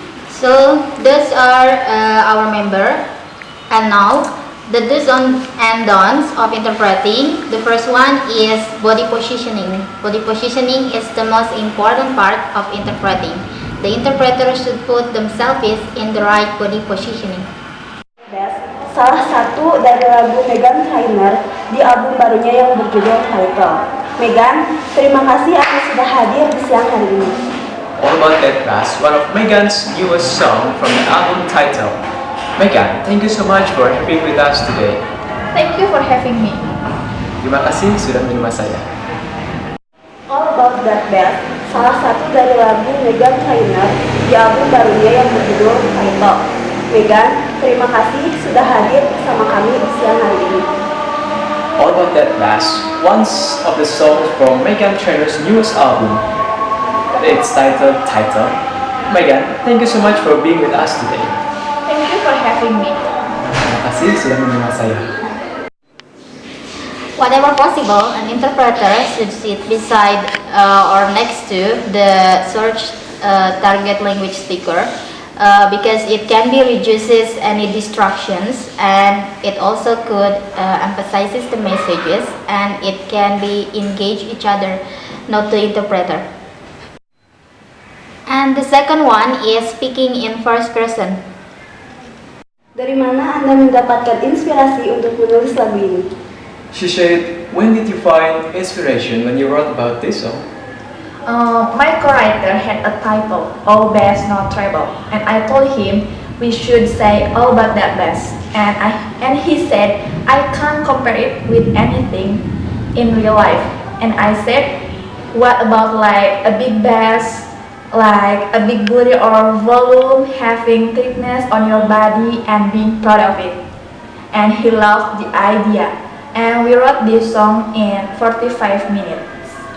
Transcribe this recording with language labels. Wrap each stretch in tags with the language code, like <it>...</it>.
<en>So, those are our member. And now, the do's and don'ts of interpreting. The first one is body positioning. Body positioning is the most important part of interpreting. The interpreter should put themselves in the right body positioning.</en> <id>Salah satu dari lagu Meghan Trainor di album barunya yang berjudul Title. Meghan, terima kasih atas sudah hadir di siang hari ini.</id> <en>All About That Bass, one of Meghan's newest song from the album Title. Meghan, thank you so much for having with us today. Thank you for having me.</en> <id>Terima kasih sudah menerima saya. All About That Bass, salah satu dari lagu Meghan Trainor di album barunya yang berjudul Title. Meghan, terima kasih sudah hadir bersama kami di siang hari ini.</id> <en>All About That Bass, one of the songs from Meghan Trainor's newest album. It's titled Title. Meghan, thank you so much for being with us today. Thank you for having me.</en> <id>Terima kasih sudah menerima saya.</id> <en>Whatever possible, an interpreter should sit beside or next to the search target language speaker. Because it can be reduces any distractions, and it also could emphasizes the messages, and it can be engage each other, not the interpreter. And the second one is speaking in first person.</en> <id>Dari mana Anda mendapatkan inspirasi untuk menulis lagu ini?</id> <en>She said, when did you find inspiration when you wrote about this song? My co-writer had a title, All Bass No Treble, and I told him we should say all about that bass, and he said I can't compare it with anything in real life, and I said, what about like a big bass, like a big booty or volume, having thickness on your body and being proud of it, and he loved the idea, and we wrote this song in 45 minutes.</en>